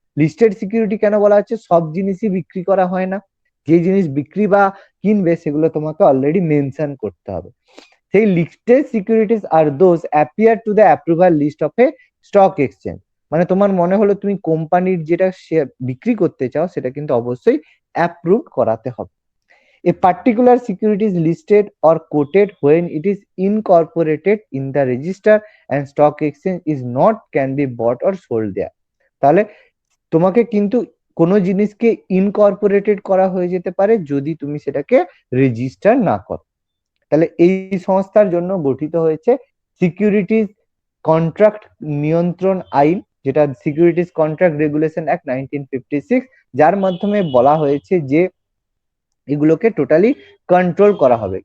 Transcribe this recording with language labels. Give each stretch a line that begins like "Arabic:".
Bangla: Listed security কেন বলা হচ্ছে? সব জিনিসই বিক্রি করা হয় না, যে জিনিস বিক্রি বা কিনবে সেগুলো তোমাকে অলরেডি মেনশন করতে হবে।
English: সেই listed securities আর those appear to the approval list of a stock exchange.
Bangla: মানে তোমার মনে হলো তুমি কোম্পানির যেটা শেয়ার বিক্রি করতে চাও সেটা কিন্তু অবশ্যই অ্যাপ্রুভ করাতে হবে।
English: A particular security is listed or quoted when it is incorporated in the register and stock exchange is not can be bought or sold there.
Bangla: তাহলে তোমাকে কিন্তু কোনো জিনিসকে ইনকর্পোরেটেড করা হয়ে যেতে পারে যদি তুমি সেটাকে রেজিস্টার না করো। তাহলে এই সংস্থার জন্য গঠিত হয়েছে সিকিউরিটিজ কন্ট্রাক্ট নিয়ন্ত্রণ আইন, যেটা সিকিউরিটিজ কন্ট্রাক্ট রেগুলেশন অ্যাক্ট 1956, যার মাধ্যমে বলা হয়েছে যে এগুলোকে টোটালি কন্ট্রোল করা হবে।